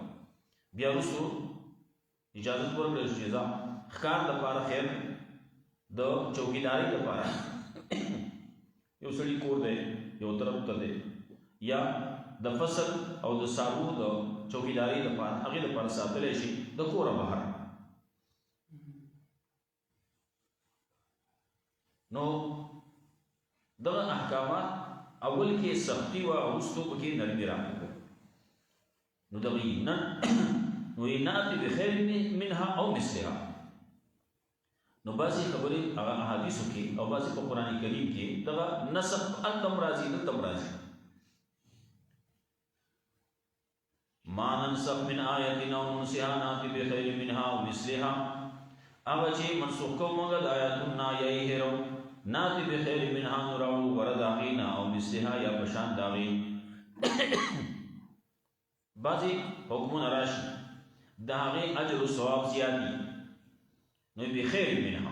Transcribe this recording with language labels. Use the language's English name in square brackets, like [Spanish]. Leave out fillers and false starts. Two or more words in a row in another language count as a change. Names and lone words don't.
[Pashto] بیا وروستو اجازت ورکړی شو چې ځه ښکار لپاره، خیر د چوکیدارۍ لپاره یو سړي کور دی یو طرف ته دی، یا د فصل او د سابو د چوکیدارۍ لپاره هغې لپاره ساتلی شي د کوره بهر. نو دغه احکامات اول کې سختی وه، وروستو پکې نرمي راغله. نو دغه نو [Arabic] نأتي بخیر منها او مثلها. [Pashto] نو بعضې خبرې هغه احادیثو کې او بعضې په قرآن کریم کې دغه نسخ هلته هم راځي دلته هم راځي. [Arabic] ما ننسخ من آیة او ننسها نأتي بخیر منها او مثلها. [Pashto] هغه چې منسوخ کوو موږ د آیاتونه یا یې هېرو، [Arabic] نأتي بخیر منها [Pashto] نو راوړو غوره د هغې نه، [Arabic] او مثلها [Pashto] یا په شان د هغې. بعضې حکمونه راشي د هغې اجر و ثواب زیات دي، نو [Arabic] بخیر منها.